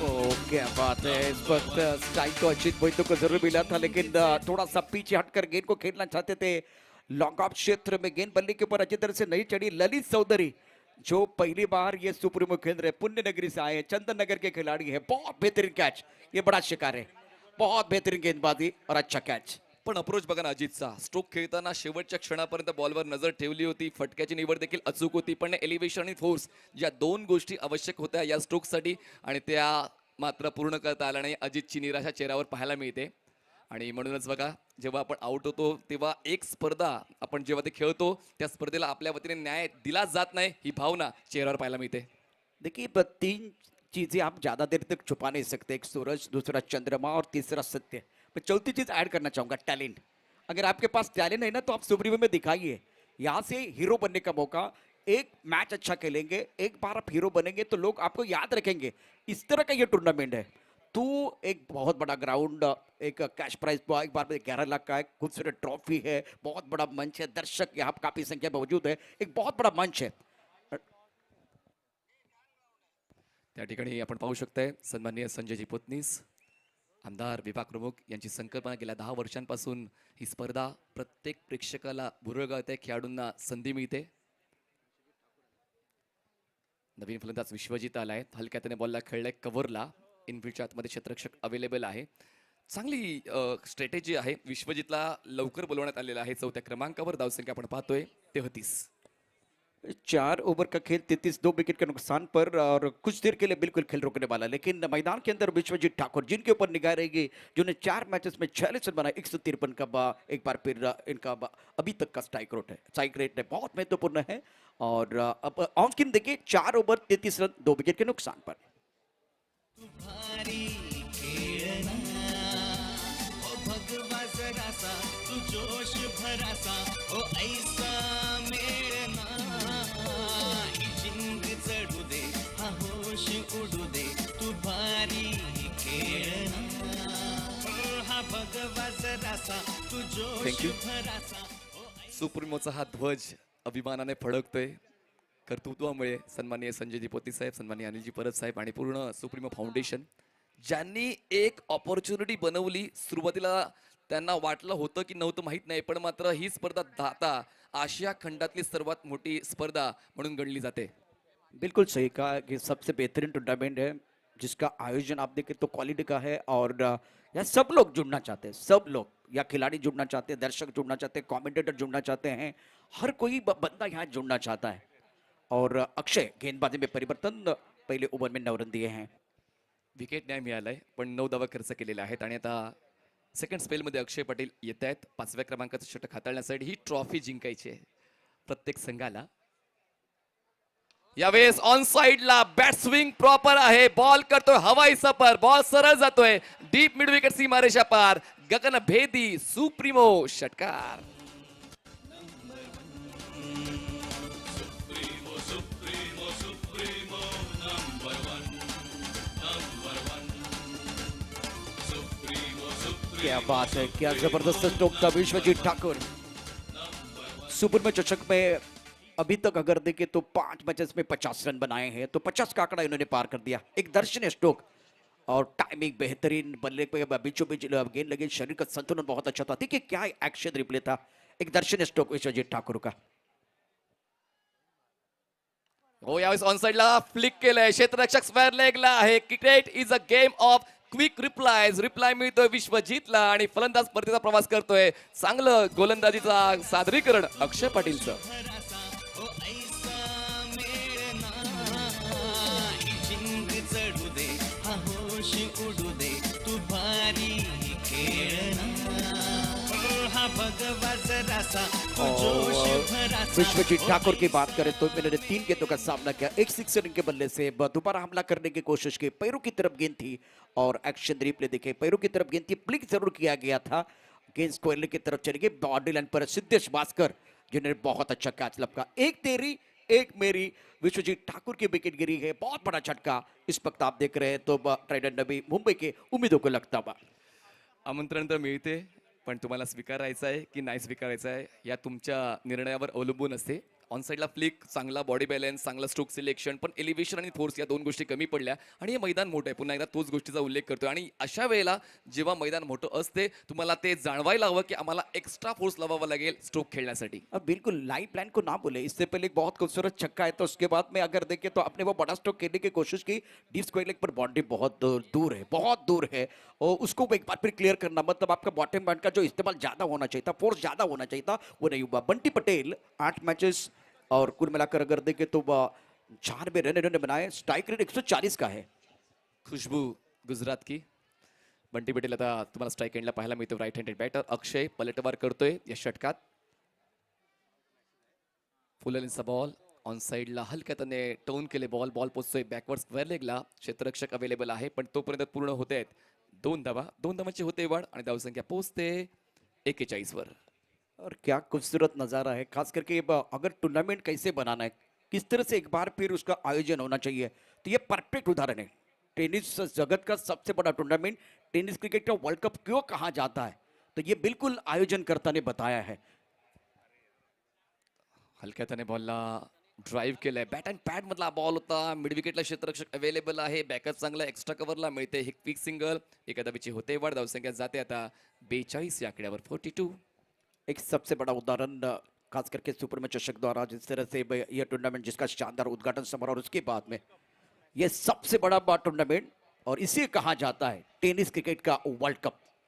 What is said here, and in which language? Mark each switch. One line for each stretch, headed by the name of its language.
Hindi: ओ क्या बात है, इस वक्त स्ट्राइक तो अजीत मोहिते को जरूर मिला था लेकिन थोड़ा सा पीछे हटकर गेंद को खेलना चाहते थे। लॉन्ग ऑफ क्षेत्र में गेंद बल्ले के ऊपर अच्छी तरह से नहीं चढ़ी। ललित चौधरी जो पहली बार ये सुप्रीमो खेल रहे, पुण्य नगरी से आए हैं, चंदन नगर के खिलाड़ी है। बहुत बेहतरीन कैच, ये बड़ा शिकार है, बहुत बेहतरीन गेंदबाजी और अच्छा कैच।
Marathi: पण अप्रोच बघा ना अजितचा. स्ट्रोक खेळताना शेवटच्या क्षणापर्यंत बॉलवर नजर ठेवली होती. फटक्याची निवड देखील अचूक होती, पण एलिव्हेशन आणि फोर्स ज्या 2 गोष्टी आवश्यक होत्या या स्ट्रोकसाठी आणि त्या मात्र पूर्ण करता आल्या नाही. अजितची निराशा चेहऱ्यावर पाहायला मिळते आणि म्हणूनच बघा जेव्हा आपण आउट होतो तेव्हा एक स्पर्धा आपण जेव्हा ते खेळतो त्या स्पर्धेला आपल्या वतीने न्याय दिला जात नाही ही भावना चेहऱ्यावर पाहायला मिळते.
Hindi: देखिए 3 चीजें आप ज्यादा देर तक छुपा नहीं सकते, एक सूरज, दूसरा चंद्रमा और तीसरा सत्य। मैं चौथी चीज ऐड करना चाहूंगा, टैलेंट। अगर आपके पास टैलेंट है ना तो आप सुप्रीमो में दिखाइए। यहाँ से हीरो बनने का मौका, एक मैच अच्छा खेलेंगे, एक बार आप हीरो बनेंगे तो लोग आपको याद रखेंगे। इस तरह का ये टूर्नामेंट है। तो एक बहुत बड़ा ग्राउंड, एक कैश प्राइज एक बार में 11 लाख का है, खूबसूरत ट्रॉफी है, बहुत बड़ा मंच है, दर्शक यहाँ काफी संख्या में मौजूद है, एक बहुत बड़ा मंच है। त्या ठिकाणी आपण पाहू शकताय सन्माननीय संजयजी पोतनीस, आमदार विभाग प्रमुख यांची संकल्पना गेल्या 10 वर्षांपासून ही स्पर्धा प्रत्येक प्रेक्षकाला भुरळगावते, खेळाडूंना संधी मिळते. नवीन फलंदाज विश्वजित आलाय, हलक्या त्याने बॉलला खेळलाय कव्हरला. इनफिल्डच्या आतमध्ये क्षेत्ररक्षक अवेलेबल आहे. चांगली स्ट्रॅटेजी आहे. विश्वजितला लवकर बोलवण्यात आलेलं आहे. 4थ्या क्रमांकावर धावसंख्या आपण पाहतोय 33. 4 ओवर का खेल, 33, 2 विकेट के नुकसान पर, और कुछ देर के लिए बिल्कुल खेल रोकने वाला, लेकिन मैदान के अंदर विश्वजीत ठाकुर जिनके ऊपर निगाह रहेगी, जिन्होंने 4 मैचेस में 46 रन बनाए, 153 का एक बार फिर इनका अभी तक का स्ट्राइक रेट है बहुत महत्वपूर्ण है। और अब ऑन स्क्रीन देखिए, 4 ओवर 33 रन 2 विकेट के नुकसान पर।
Marathi: भारी खेळना ओ भगवा जरासा तू जोश भरासा ओ ऐसा मेळना ही जिंग चढू दे हा होश उडू दे तू भारी खेळना ओ हा भगवा जरासा तू जोश भरासा सुप्रीमोचा हा ध्वज अभिमानाने फडकतोय. कर्तृत्वामुळे सन्माननीय संजयजी पोती साहेब, सन्माननीय अनिलजी परब साहेब आणि पूर्ण सुप्रीमो फाउंडेशन, ज्यांनी एक ऑपॉर्च्युनिटी बनवली. सुरुवातीला त्यांना वाटलं होतं की नव्हतं माहीत नाही, पण मात्र ही स्पर्धा आता आशिया खंडातली सर्वात मोठी स्पर्धा म्हणून गणली जाते.
Hindi: बिल्कुल सही कहा कि सबसे बेहतरीन टूर्नामेंट है, जिसका आयोजन आप देखें तो क्वालिटी का है। और यहाँ सब लोग जुड़ना चाहते हैं, सब लोग, या खिलाड़ी जुड़ना चाहते हैं, दर्शक जुड़ना चाहते हैं, कमेंटेटर जुड़ना चाहते हैं, हर कोई बंदा यहाँ जुड़ना चाहता है। और अक्षय गेंदबाजी में परिवर्तन, पहले ओवर में 9 रन दिए हैं।
Marathi: विकेट न्याय मिळालाय, पण 9 धावा खर्च केलेल्या आहेत आणि आता सेकंड स्पेलमध्ये अक्षय पाटील येत आहेत 5व्या क्रमांकाचं षटक हाताळण्यासाठी. ही ट्रॉफी जिंकायची आहे प्रत्येक संघाला. यावेळेस ऑन साइडला बॅट स्विंग प्रॉपर आहे, बॉल करतोय हवाई सफर, बॉल सरळ जातोय डीप मिड विकेट सीमारेषा पार. गगन भेदी सुप्रीमो षटकार.
English: Supremo, Supremo, number one. Supremo,
Hindi: क्या बात है, क्या जबरदस्त स्ट्रोक था विश्वजीत ठाकुर। सुपर में चषक में अभी तक अगर देखें तो 5 मैचेस में 50 रन बनाए हैं, तो 50 का आंकड़ा इन्होंने पार कर दिया। एक दर्शनीय स्ट्रोक और टाइमिंग बेहतरीन, बल्ले पे बीचों बीच गेंद लगी, शरीर का संतुलन बहुत अच्छा था। देखिए क्या एक्शन रिप्ले था, एक दर्शनीय स्ट्रोक विश्वजीत ठाकुर का।
Marathi: हो, यावेळेस ऑन साइडला फ्लिक केलंय, क्षेत्ररक्षक स्क्वेअर लेगला आहे.
English: Cricket is a game of quick replies.
Marathi: Reply मिळतोय विश्वजीतला आणि फलंदाज परतीचा प्रवास करतोय. चांगलं गोलंदाजीचा सादरीकरण अक्षय पाटीलचं. भरासा ओ ऐसा मेळना ही जिंग चढू दे हा होश उडू दे तू भारी खेळना ओ हा भगवा जरासा तू जोश भरासा
Hindi: विश्वजीत ठाकुर की बात करें तो इन्होंने 3 गेंदों का सामना किया, एक सिक्सर के बल्ले से दोबारा हमला करने की कोशिश की, पैरों की तरफ गेंद थी और एक्शन रिप्ले देखे, पैरों की तरफ गेंद थी, ब्लिक जरूर किया गया था, गेंद स्क्वायर की तरफ चली गई बॉडी लाइन पर। सिद्धेश भास्कर जिन्होंने बहुत अच्छा कैच लपका, एक तेरी एक मेरी, विश्वजीत ठाकुर की विकेट गिरी है, बहुत बड़ा झटका। इस वक्त आप देख रहे हैं तो ट्राइडेंट नबी मुंबई के उम्मीदों को लगता हुआ।
Marathi: आमंत्रण तर मिळते, पण तुम्हाला स्वीकारायचं आहे की नाही स्वीकारायचं आहे या तुमच्या निर्णयावर अवलंबून असते. ऑन साइडला फ्लिक, चांगला बॉडी बॅलन्स, चांगला स्ट्रोक सिलेक्शन, पण एलिव्हेशन आणि फोर्स या 2 गोष्टी कमी पडल्या आणि हे मैदान मोठं आहे. पुन्हा एकदा तोच गोष्टीचा उल्लेख करतोय आणि अशा वेळेला जेव्हा मैदान मोठं असते तुम्हाला ते जाणवायला हवं की आम्हाला एक्स्ट्रा फोर्स लावावा लागेल स्ट्रोक खेळण्यासाठी.
Hindi: अब बिल्कुल लाइव प्लान को ना बोले, इससे पहले एक बहुत खूबसूरत छक्का है, तो उसके बाद में अगर देखें तो आपने वो बड़ा स्ट्रोक खेलने की कोशिश की, डीप स्क्वायर लेग पर बाउंड्री बहुत दूर है, बहुत दूर है, और उसको एक बार फिर क्लियर करना, मतलब आपका बॉटम बैट का जो इस्तेमाल ज्यादा होना चाहिए था, फोर्स ज्यादा होना चाहिए था, वो नहीं हुआ। बंटी पटेल 8 मैचेस और कुल मिलाकर अगर देखें तो 96 रन इन्होंने बनाए, स्ट्राइक रेट 140 का है। खुशबू गुजरात की.
Marathi: बंटी पटेल आता तुम्हाला स्ट्राइक एंडला पाहायला मिळतो, राईट हँडेड बॅटर. अक्षय पलटवार करतोय या षटकात. फुल लेंथचा बॉल ऑन साईडला हलक्या त्याने टर्न केले बॉल पोचतोय बॅकवर्ड स्क्वेअर लेगला. क्षेत्ररक्षक अवेलेबल आहे पण तोपर्यंत पूर्ण होते आहेत 2 धावांची होते वाढ आणि धावसंख्या पोहोचते 41 वर.
Hindi: और क्या खूबसूरत नज़ारा है, खास करके अगर टूर्नामेंट कैसे बनाना है, किस तरह से एक बार फिर उसका आयोजन होना चाहिए, तो ये परफेक्ट उदाहरण है. टेनिस जगत का सबसे बड़ा टूर्नामेंट टेनिस क्रिकेट का वर्ल्ड कप क्यों कहा जाता है, तो ये बिल्कुल आयोजनकर्ता ने बताया है.
Marathi: हलक्या त्याने बॉलला ड्राईव्ह केलाय. बॅट अँड पॅड मधला बॉल होता. मिड विकेटला क्षेत्ररक्षक अवेलेबल आहे. बॅकअप चांगला एक्स्ट्रा कव्हरला मिळते. एक क्विक सिंगल. एका धावेची होते वाढ. धावसंख्या जाते आता 42 या आकड्यावर 42.
Hindi: एक सबसे बड़ा उदाहरण खास करके सुपरमैन चषक द्वारा जिस तरह से यह टूर्नामेंट जिसका शानदार उद्घाटन समारोह और उसके बाद में यह सबसे बड़ा टूर्नामेंट और इसे कहा जाता है टेनिस क्रिकेट का वर्ल्ड कप.